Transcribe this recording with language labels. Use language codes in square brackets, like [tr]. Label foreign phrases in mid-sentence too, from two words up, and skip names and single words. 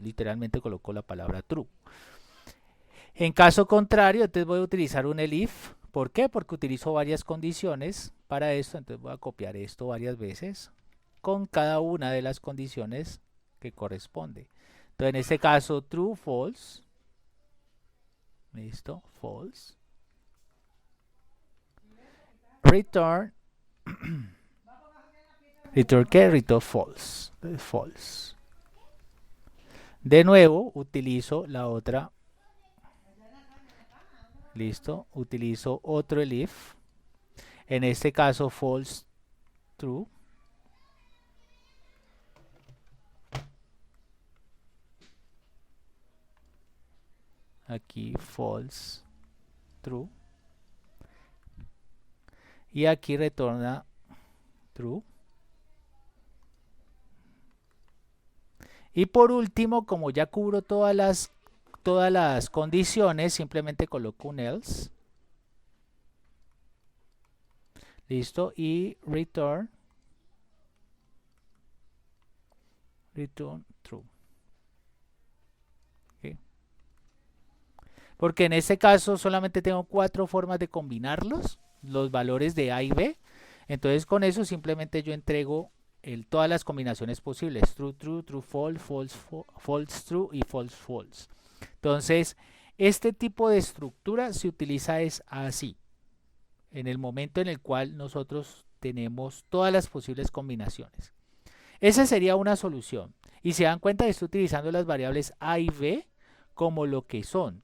[es] Literalmente coloco la palabra true. En caso contrario, entonces voy a utilizar un elif. ¿Por qué? Porque utilizo varias condiciones para esto. Entonces voy a copiar esto varias veces con cada una de las condiciones que corresponde. Entonces en este caso, [en] true, false. [es] Listo, false. Return. [en] Return ¿qué? Return false. [es] False. De nuevo, utilizo la otra. Listo, utilizo otro elif. En este caso, [en] false, true. [es] Aquí, [en] false, true. [es] Y aquí retorna true. Y por último, como ya cubro todas las condiciones, simplemente coloco un else. Listo. Y [en] return true. [es] ¿Okay? Porque en este caso solamente tengo 4 formas de combinarlos, los valores de A y B. Entonces con eso simplemente yo entrego todas las combinaciones posibles. [en] True, true, true, false, false, false, true y false, false. [es] Entonces, este tipo de estructura se utiliza es así. En el momento en el cual nosotros tenemos todas las posibles combinaciones. Esa sería una solución. Y se dan cuenta que estoy utilizando las variables A y B como lo que son.